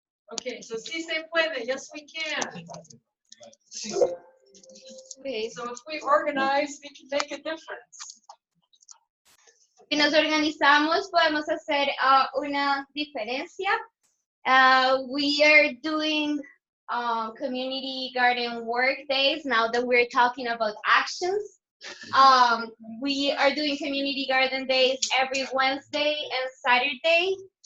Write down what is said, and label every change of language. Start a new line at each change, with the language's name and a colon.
English: Okay, so
Spanish: sí se puede,
English: yes we can. Okay. So if we organize, we can make a difference.
Spanish: Si nos organizamos, podemos hacer una diferencia.
English: We are doing community garden work days now that we're talking about actions. We are doing community garden days every Wednesday and Saturday.